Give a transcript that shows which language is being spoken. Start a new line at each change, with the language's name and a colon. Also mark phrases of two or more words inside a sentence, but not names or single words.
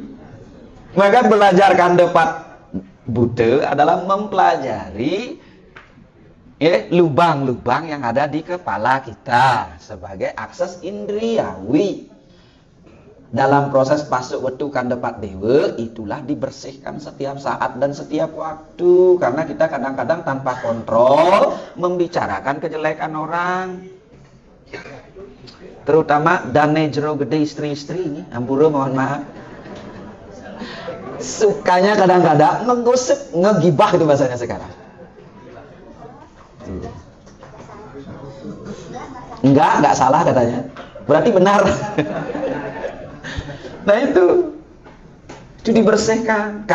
Indonesian: Maka belajar kandepat Buddha adalah mempelajari lubang-lubang yang ada di kepala kita sebagai akses indriawi. Dalam proses pasuk wetu kandepat dewa, itulah dibersihkan setiap saat dan setiap waktu. Karena kita kadang-kadang tanpa kontrol membicarakan kejelekan orang. Terutama
Balinese: dane jero gede
Indonesian: istri-istri ini, ampura mohon maaf. Sukanya kadang-kadang menggosip, ngegibah itu bahasanya sekarang. Enggak salah katanya. Berarti benar. Nah itu dibersihkan.